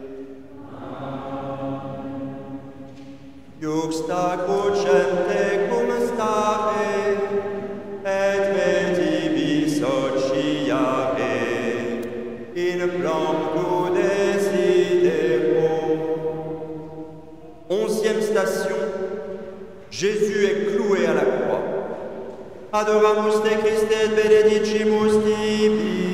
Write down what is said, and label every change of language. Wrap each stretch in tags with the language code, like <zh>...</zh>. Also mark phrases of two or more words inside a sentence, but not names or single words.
<la>Iuxta crucem tecum stare, et me tibi sociare, in plombu desidero.</la> <fr>11e station, Jésus est cloué à la croix.</fr> <la>Adoramus te Christe, benedicimus tibi.</la>